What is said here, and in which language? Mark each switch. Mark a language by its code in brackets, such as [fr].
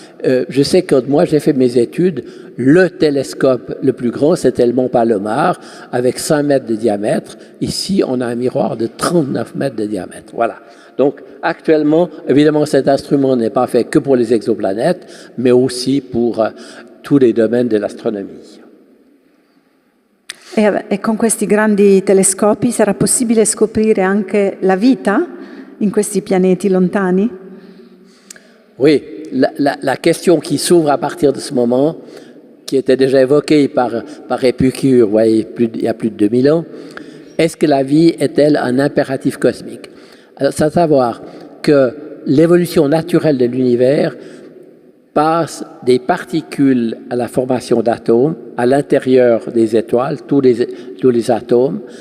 [fr] Je sais que quand moi j'ai fait mes études, le télescope le plus grand c'était le Mont Palomar avec 5 mètres de diamètre. Ici on a un miroir de 39 mètres de diamètre. Voilà. Donc actuellement, évidemment cet instrument n'est pas fait que pour les exoplanètes, mais aussi pour tous les domaines de l'astronomie. [it] E con questi grandi telescopi sarà possibile scoprire anche la vita in questi pianeti lontani? [fr] Oui, la question qui s'ouvre à partir de ce moment, qui était déjà évoquée par Épicure, vous voyez, il y a plus de 2000 ans, est-ce que la vie est-elle un impératif cosmique? Alors, c'est à savoir que l'évolution naturelle de l'univers passe des particules à la formation d'atomes à l'intérieur des étoiles, tous les atomes.